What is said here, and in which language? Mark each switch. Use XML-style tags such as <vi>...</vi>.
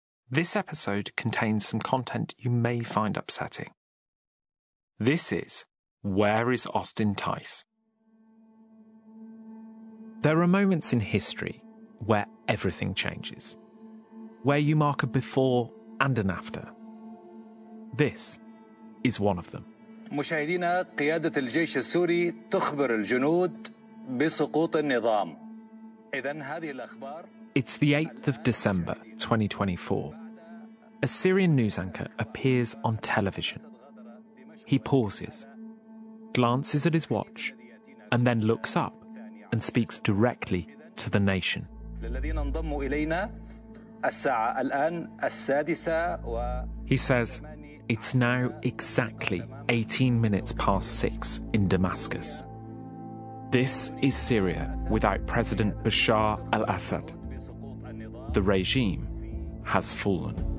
<en>This episode contains some content you may find upsetting. This is Where is Austin Tice? There are moments in history where everything changes, where you mark a before and an after. This is one of them.</en> <ar>مشاهدينا قيادة الجيش السوري تخبر الجنود بسقوط النظام. إذن هذه الأخبار.</ar> <en>It's the 8th of December 2024. A Syrian news anchor appears on television. He pauses, glances at his watch, and then looks up and speaks directly to the nation.</en> <ar>للذين انضموا إلينا الساعة الآن السادسة و.</ar> <en>He says, it's now exactly 18 minutes past six in Damascus. This is Syria without President Bashar al-Assad. The regime has fallen.</en>